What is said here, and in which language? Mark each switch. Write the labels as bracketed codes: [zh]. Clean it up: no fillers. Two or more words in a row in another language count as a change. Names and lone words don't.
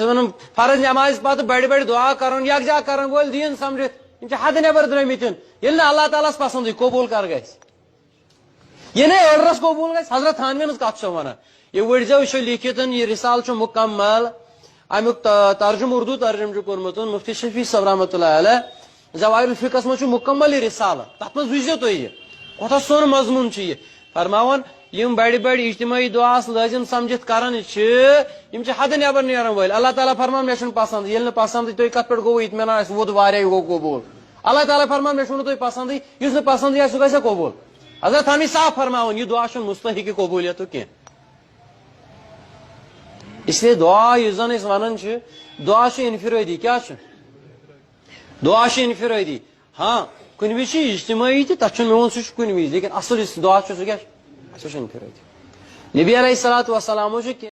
[ks] فرض نماز پتہ بڑ بڑ دعا کرن یکجا کرن وول دین سمجھت یم حد نبر درمتن یل نہ اللہ تعالیٰ پسند قبول کر گژھِ یہ نا ایڈرس قبول گژھِ حضرت تھانوین کت ونان یہ وڑزو یہ لکھت یہ رسال مکمل امیک ترجم اردو ترجم کورمت مفتی شفیع صاحب [ar] رحمۃ اللہ علیہ [ks] زوائر الفقہس من مکمل یہ رسالہ تر من وچو تھی یہ کوتاہ سون مضمون یہ فرماون یم بڑ بڑ اجتماعی دعاس لازم سمجھت کران یم حد نبر نیرن وول اللہ تعالیٰ فرمان مے پسند یل پسند تھی کت پہ گو اطمینان ووت واریاہ گو قبول اللہ تعالیٰ فرمان مے تھی پسند اس پسند سہ گژھِ قبول حضرت تھانوی صاف فرماون یہ دعا مستحق قبولیت کی اس لیے دعا یہ زن ونان دعا انفرادی کیا دعا انفرادی ہاں کن وز اجتماعی تک میون سہ کن وز لیکن اصل دعا سہ کیا انفرادی نبی [ar] علیہ الصلوۃ والسلام